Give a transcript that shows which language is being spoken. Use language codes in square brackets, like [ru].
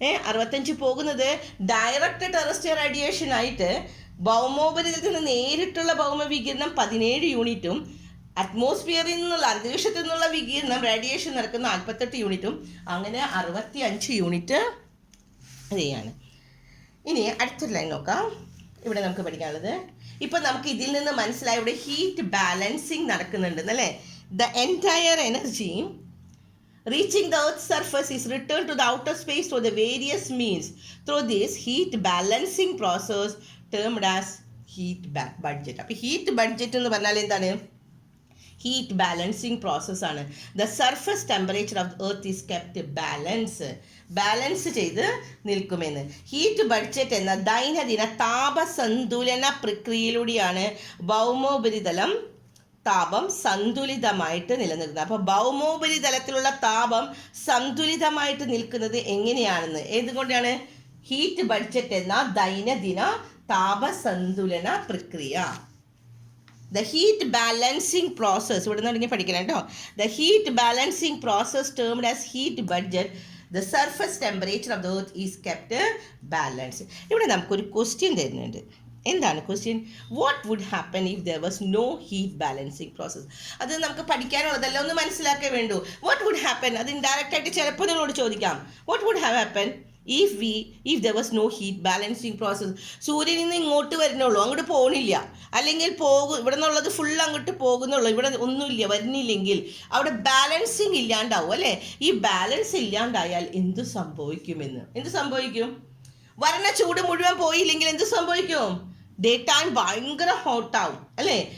[ml] 65 പോകുന്നത് direct terrestrial radiation ആയിട്ട് ഭൗമോപരിതലത്തിൽ നിന്ന് നേരിട്ടുള്ള ഭൗമവികിരണം 17 യൂണിറ്റും അറ്റ്മോസ്ഫിയറിൽ നിന്നുള്ള അന്തരീക്ഷത്തിൽ നിന്നുള്ള വികിരണം റേഡിയേഷൻ നടക്കുന്ന 48 യൂണിറ്റും, അങ്ങനെ 65 യൂണിറ്റ് ചെയ്യാണ്. ഇനി അടുത്തൊരു ലൈൻ നോക്കാം. ഇവിടെ നമുക്ക് പഠിക്കാനുള്ളത് ഇപ്പം നമുക്ക് ഇതിൽ നിന്ന് മനസ്സിലായി ഇവിടെ heat balancing നടക്കുന്നുണ്ടെന്നല്ലേ. [en] The entire energy reaching the earth's surface is returned to the outer space through the various means. Through this heat balancing process termed as heat budget. [ml] അപ്പോൾ ഹീറ്റ് ബഡ്ജറ്റ് എന്ന് പറഞ്ഞാൽ എന്താണ്? ഹീറ്റ് ബാലൻസിങ് പ്രോസസ് ആണ്. [en] the surface temperature of earth is kept balance [ml] ചെയ്ത് നിൽക്കുമെന്ന്. Heat budget എന്ന ദൈനംദിന താപസന്തുലന പ്രക്രിയയിലൂടെയാണ് ഭൗമോപരിതലം താപം സന്തുലിതമായിട്ട് നിലനിൽക്കുന്നത്. അപ്പോൾ ഭൗമോപരിതലത്തിലുള്ള താപം സന്തുലിതമായിട്ട് നിൽക്കുന്നത് എങ്ങനെയാണെന്ന് ഏതുകൊണ്ടാണ്? ഹീറ്റ് ബഡ്ജറ്റ് എന്ന ദൈനംദിന താപസന്തുലന പ്രക്രിയ. [en] the heat balancing process [ml] ഇവിടെ നിന്ന് പഠിക്കണം കേട്ടോ. [en] The heat balancing process termed as heat budget. The surface temperature of the earth is kept balance. [ml] ഇവിടെ നമുക്കൊരു ക്വസ്റ്റ്യൻ തരുന്നുണ്ട്. എന്താണ് question? [en] What would happen if there was no heat balancing process? [ml] അത് നമുക്ക് പഠിക്കാനുള്ളതല്ല, ഒന്ന് മനസ്സിലാക്കേ വേണ്ടൂ. [en] What would happen? [ml] അത് indirect ആയിട്ട് ചിലപ്പോൾ നിങ്ങളോട് ചോദിക്കാം. [en] What would happen if there was no heat balancing process? [ml] സൂര്യനിൽ നിന്ന് ഇങ്ങോട്ട് വരുന്നുള്ളൂ, അങ്ങോട്ട് പോകണില്ല, അല്ലെങ്കിൽ ഇവിടെ നിന്നുള്ളത് ഫുൾ അങ്ങോട്ട് പോകുന്നുള്ളൂ, ഇവിടെ ഒന്നുമില്ല വരുന്നില്ലെങ്കിൽ അവിടെ ബാലൻസിങ് ഇല്ലാണ്ടാവും അല്ലേ? ഈ ബാലൻസ് ഇല്ലാണ്ടായാൽ എന്ത് സംഭവിക്കും? വരണ ചൂട് മുഴുവൻ പോയില്ലെങ്കിൽ എന്ത് സംഭവിക്കും? ഡേ ടൈം ഭയങ്കര ഹോട്ടാവും അല്ലേ?